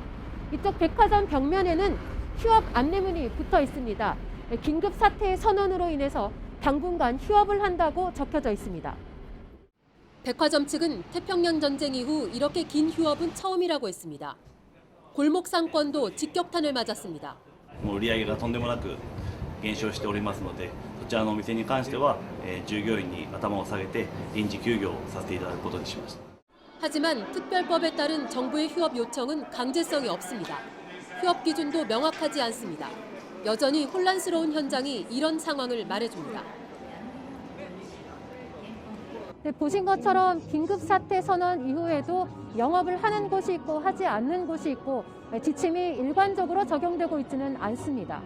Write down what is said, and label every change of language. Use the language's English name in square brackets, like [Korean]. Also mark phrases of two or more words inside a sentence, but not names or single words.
[Korean] 이쪽 백화점 벽면에는 휴업 안내문이 붙어 있습니다. 긴급 사태 선언으로 인해서 당분간 휴업을 한다고 적혀져 있습니다. 백화점 측은 태평양 전쟁 이후 이렇게 긴 휴업은 처음이라고 했습니다. 골목 상권도 직격탄을 맞았습니다. [Japanese] もう売り上げがとんでもなく減少しておりますので、こちらのお店に関しては従業員に頭を下げて臨時休業させていただくことにしました。 [Korean] 하지만 특별법에 따른 정부의 휴업 요청은 강제성이 없습니다. 휴업 기준도 명확하지 않습니다. 여전히 혼란스러운 현장이 이런 상황을 말해줍니다. 네, 보신 것처럼 긴급 사태 선언 이후에도 영업을 하는 곳이 있고 하지 않는 곳이 있고 지침이 일관적으로 적용되고 있지는 않습니다.